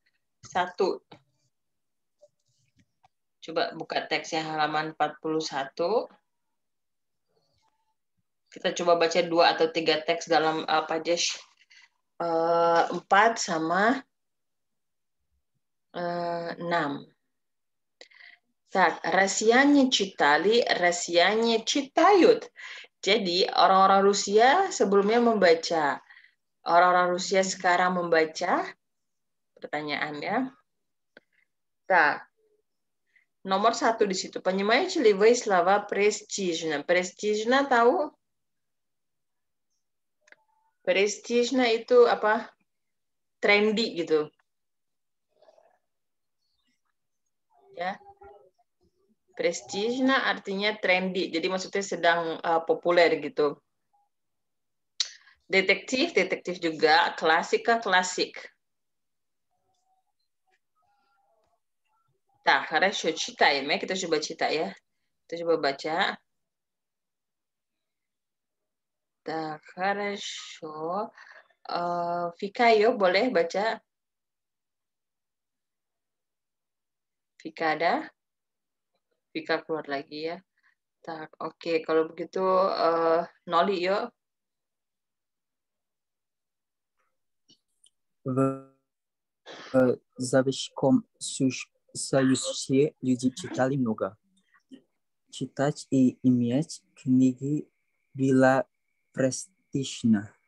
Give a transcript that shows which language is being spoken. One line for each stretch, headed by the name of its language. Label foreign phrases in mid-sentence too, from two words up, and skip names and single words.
Indonesian: Coba buka teksnya halaman 41. Kita coba baca 2 atau 3 teks dalam pages 4 sama 6.
Russian: Так, россияне читали, россияне читают.
Indonesian: Jadi orang-orang Rusia sebelumnya membaca. Orang-orang Rusia sekarang membaca? Pertanyaannya. Так, nomor 1 di situ.
Russian: Понимаете ли вы слова престижно?
Indonesian: Престижно tahu? Престижно itu apa? Trendy gitu. Ya. Prestijna artinya trendy, jadi maksudnya sedang populer gitu. Detektif, detektif juga. Klasika, klasik. Nah,
Russian: хорошо, читаем
Indonesian: ya. Kita coba cita ya. Kita coba baca.
Russian: Так, хорошо.
Indonesian: Vika, yuk boleh baca. Vika ada? Vika keluar lagi ya. Tak, oke. Kalau begitu, Noli yuk.
Russian: В Советском Союзе люди читали много. Читать и иметь книги было престижно.